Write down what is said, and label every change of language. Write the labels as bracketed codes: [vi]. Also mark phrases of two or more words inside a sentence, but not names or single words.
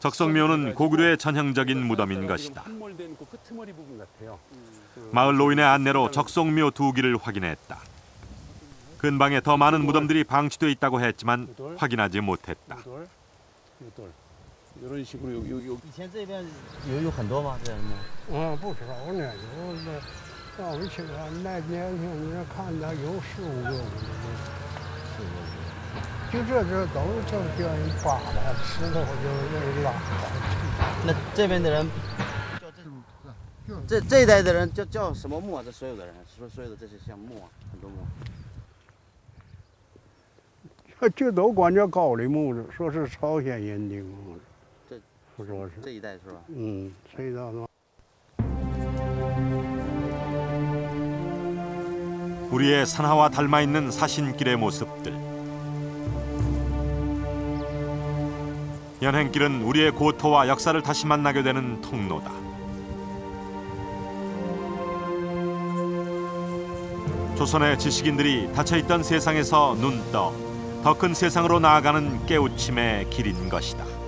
[ko] 적성묘는 고구려의 전형적인 무덤인 것이다. 함몰된 그 끄트머리 부분 같아요. 마을 노인의 안내로 적성묘 2기를 확인했다. 근방에 더 많은 무덤들이 방치돼 있다고 했지만 확인하지 못했다. 요돌 이런 식으로 여기 [zh] 以前这边有很多吗？这样的？不少呢，有的让我们去看那年轻人看到有15个，就这都叫人扒了，石头就拉。那这边的人这一代的人叫什么墓啊？这所有的人，所有的这些像墓啊，很多墓。这都管叫高丽墓了，说是朝鲜人的墓。不说是这一代是吧？这一代是吧？ [ko] 우리의 산하와 닮아 있는 사신길의 모습들. 연행길은 우리의 고토와 역사를 다시 만나게 되는 통로다. 조선의 지식인들이 닫혀있던 세상에서 눈 떠 더 큰 세상으로 나아가는 깨우침의 길인 것이다.